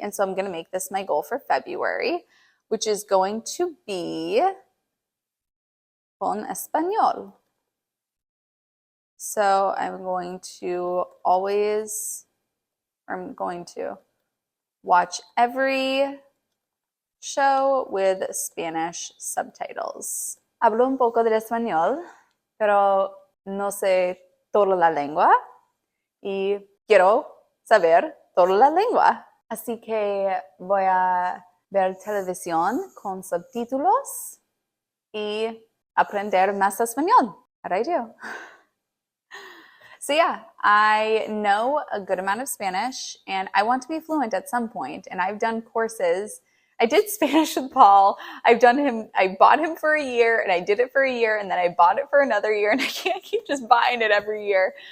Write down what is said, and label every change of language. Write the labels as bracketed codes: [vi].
[en] And so I'm going to make this my goal for February, which is going to be [es] con español. [en] So I'm going to watch every show with Spanish subtitles. [es] Hablo un poco de español, pero no sé toda la lengua y quiero saber toda la lengua. Así que voy a ver televisión con subtítulos y aprender más español. [en] How'd I do? So yeah, I know a good amount of Spanish and I want to be fluent at some point. And I've done courses. I did Spanish with Paul. I bought him for a year and I did it for a year and then I bought it for another year and I can't keep just buying it every year.